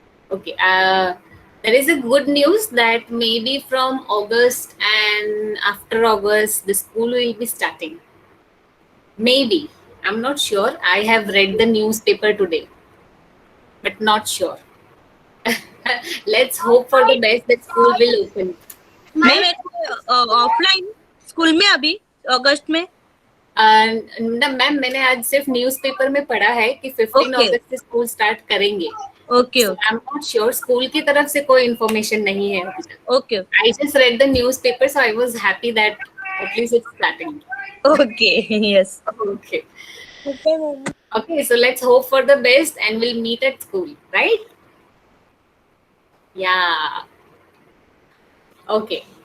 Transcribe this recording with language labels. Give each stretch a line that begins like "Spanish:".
English: Okay, there is a good news that maybe from August and after August, the school will be starting. Maybe. I'm not sure. I have read the newspaper today, but not sure. Let's hope for the best that school will open.
Hindi: Ma'am offline school में अभी अगस्त में ma'am मैंने आज सिर्फ newspaper में पढ़ा है कि 15
English: Okay.
Hindi: अगस्त से स्कूल स्टार्ट करेंगे.
English: okay I am not sure,
Hindi: school की तरफ से कोई इन्फॉर्मेशन नहीं है अभी तक.
English: Okay I just read the newspaper, so I was happy that at least it's starting. Okay yes Okay. Okay, so let's hope for the best and we'll meet at school, right? Yeah. Okay.